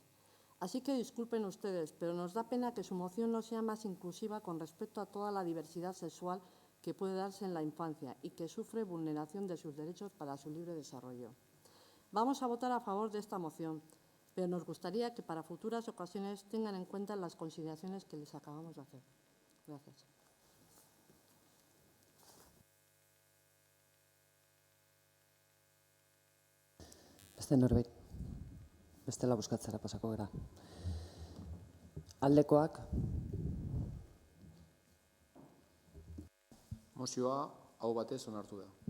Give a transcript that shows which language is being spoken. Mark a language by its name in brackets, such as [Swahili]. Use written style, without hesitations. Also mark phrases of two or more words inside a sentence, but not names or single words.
[Spanish] Así que disculpen ustedes, pero nos da pena que su moción no sea más inclusiva con respecto a toda la diversidad sexual que puede darse en la infancia y que sufre vulneración de sus derechos para su libre desarrollo. Vamos a votar a favor de esta moción, pero nos gustaría que para futuras ocasiones tengan en cuenta las consideraciones que les acabamos de hacer. Gracias. [Basque] Beste norbait, bestela bozkatzera pasako gara. Aldekoak, Mozioa hau batez onartu da.